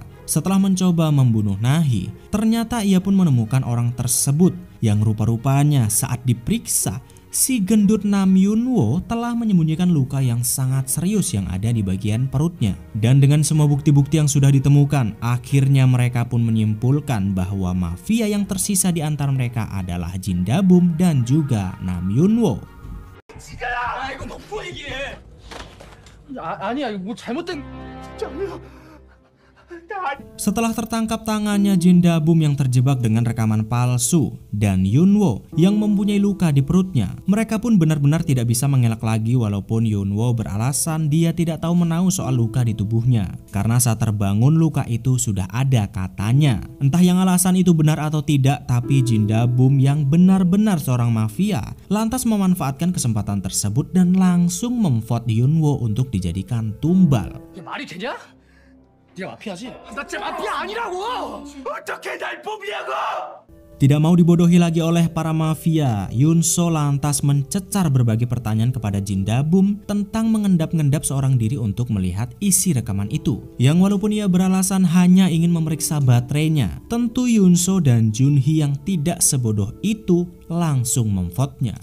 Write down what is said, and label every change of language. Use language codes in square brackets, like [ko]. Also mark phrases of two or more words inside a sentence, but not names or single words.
[id] Setelah mencoba membunuh Nahi, ternyata ia pun menemukan orang tersebut yang rupa-rupanya saat diperiksa, si gendut Nam Yunwo telah menyembunyikan luka yang sangat serius yang ada di bagian perutnya. Dan dengan semua bukti-bukti yang sudah ditemukan, akhirnya mereka pun menyimpulkan bahwa mafia yang tersisa di antara mereka adalah Jindabum dan juga Nam Yunwo. [ko] 아니야 이거 뭐 잘못된 [id] Setelah tertangkap tangannya Jindabum yang terjebak dengan rekaman palsu dan Yunwo yang mempunyai luka di perutnya, mereka pun benar-benar tidak bisa mengelak lagi walaupun Yunwo beralasan dia tidak tahu menahu soal luka di tubuhnya. Karena saat terbangun luka itu sudah ada katanya. Entah yang alasan itu benar atau tidak, tapi Jindabum yang benar-benar seorang mafia lantas memanfaatkan kesempatan tersebut dan langsung memvote Yunwo untuk dijadikan tumbal. [ko] 이게 말이 되냐? 네가 마피아지? 나 진짜 마피아 아니라고! 어떻게 날 뽑냐고! [id] Tidak mau dibodohi lagi oleh para mafia, Yunso lantas mencecar berbagai pertanyaan kepada Jindabum tentang mengendap-ngendap seorang diri untuk melihat isi rekaman itu. Yang walaupun ia beralasan hanya ingin memeriksa baterainya, tentu Yunso dan Junhee yang tidak sebodoh itu langsung memvote-nya.